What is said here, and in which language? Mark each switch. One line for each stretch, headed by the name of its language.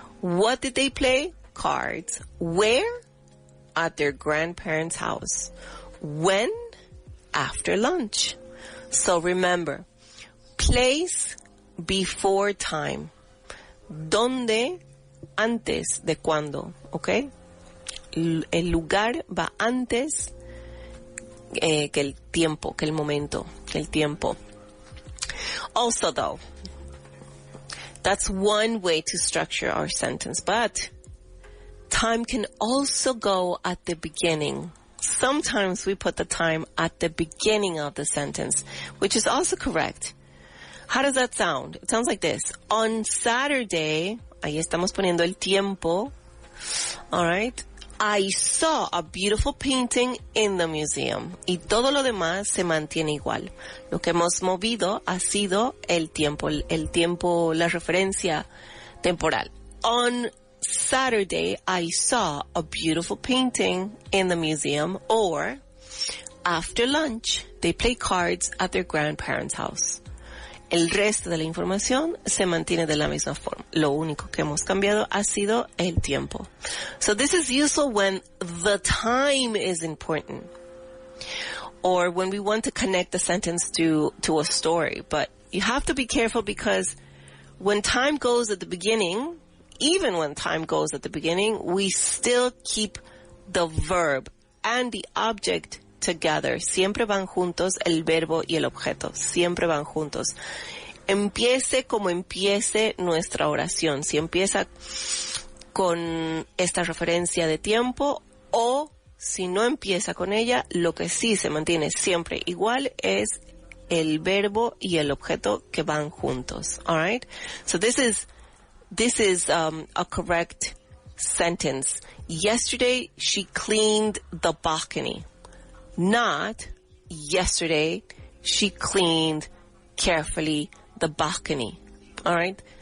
English: What did they play? Cards. Where? At their grandparents' house. When? After lunch. So remember, place before time.
Spanish: ¿Dónde? Antes de cuándo, ¿ok? El lugar va antes que el tiempo, que el momento, que el tiempo.
English: Also, though, that's one way to structure our sentence, but time can also go at the beginning. Sometimes we put the time at the beginning of the sentence, which is also correct. How does that sound? It sounds like this. On Saturday,
Spanish: ahí estamos poniendo el tiempo.
English: All right. I saw a beautiful painting in the museum.
Spanish: Y todo lo demás se mantiene igual. Lo que hemos movido ha sido el tiempo, la referencia temporal.
English: On Saturday, I saw a beautiful painting in the museum. Or, after lunch, they play cards at their grandparents' house.
Spanish: El resto de la información se mantiene de la misma forma. Lo único que hemos cambiado ha sido el tiempo.
English: So this is useful when the time is important, or when we want to connect the sentence to a story. But you have to be careful, because when time goes at the beginning, even when time goes at the beginning, we still keep the verb and the object together.
Spanish: Siempre van juntos el verbo y el objeto. Siempre van juntos. Empiece como empiece nuestra oración. Si empieza con esta referencia de tiempo, o si no empieza con ella, lo que sí se mantiene siempre igual es el verbo y el objeto que van juntos.
English: All right? So this is a correct sentence. Yesterday she cleaned the balcony. Not, yesterday, she cleaned carefully the balcony. All right?